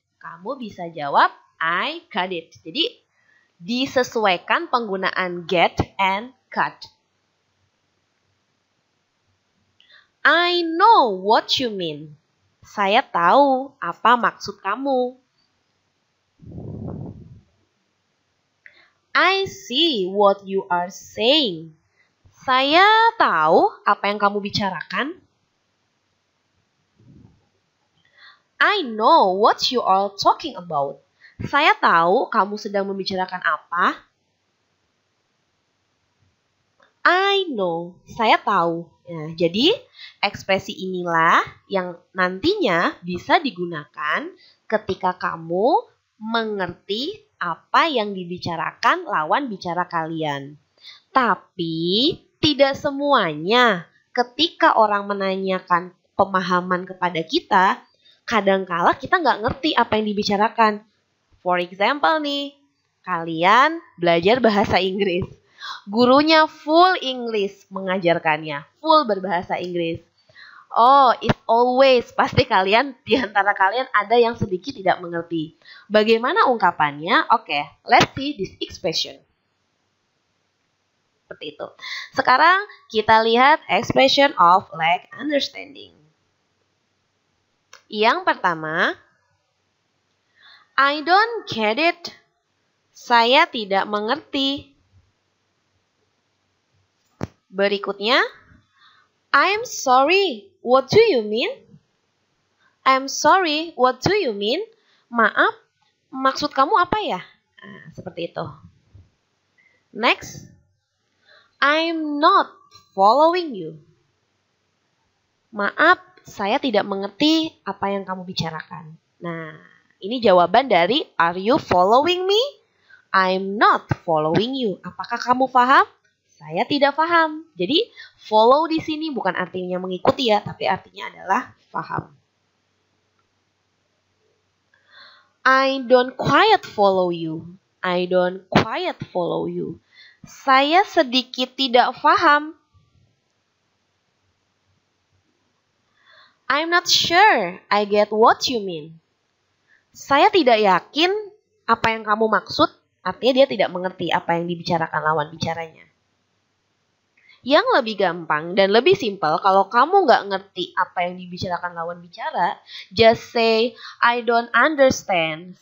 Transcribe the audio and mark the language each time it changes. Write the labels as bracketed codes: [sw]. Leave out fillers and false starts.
[id] Kamu bisa jawab, [en] I got it. [id] Jadi, disesuaikan penggunaan get and got. [en] I know what you mean. [id] Saya tahu apa maksud kamu. [en] I see what you are saying. [id] Saya tahu apa yang kamu bicarakan. [en] I know what you are talking about. [id] Saya tahu kamu sedang membicarakan apa. [en] I know, [id] saya tahu. Nah, jadi ekspresi inilah yang nantinya bisa digunakan ketika kamu mengerti apa yang dibicarakan lawan bicara kalian. Tapi tidak semuanya ketika orang menanyakan pemahaman kepada kita, kadangkala kita nggak ngerti apa yang dibicarakan. [en] For example [id] nih, kalian belajar bahasa Inggris. Gurunya full English mengajarkannya, full berbahasa Inggris. [en] Oh, it's always, [id] pasti kalian, di antara kalian ada yang sedikit tidak mengerti. Bagaimana ungkapannya? [en] Oke, let's see this expression. [id] Seperti itu. Sekarang kita lihat [en] expression of lack understanding. [id] Yang pertama, [en] I don't get it. [id] Saya tidak mengerti. [en] Berikutnya, I'm sorry. What do you mean? I'm sorry. What do you mean? [id] Maaf, maksud kamu apa ya? Nah, seperti itu. [en] Next, I'm not following you. [id] Maaf, saya tidak mengerti apa yang kamu bicarakan. Nah, ini jawaban dari [en] are you following me? I'm not following you. [id] Apakah kamu paham? Saya tidak paham. Jadi, follow di sini bukan artinya mengikuti ya, tapi artinya adalah paham. [en] I don't quite follow you. I don't quite follow you. [id] Saya sedikit tidak paham. [en] I'm not sure I get what you mean. [id] Saya tidak yakin apa yang kamu maksud, artinya dia tidak mengerti apa yang dibicarakan lawan bicaranya. Yang lebih gampang dan lebih simpel, kalau kamu nggak ngerti apa yang dibicarakan lawan bicara, [en] just say, I don't understand.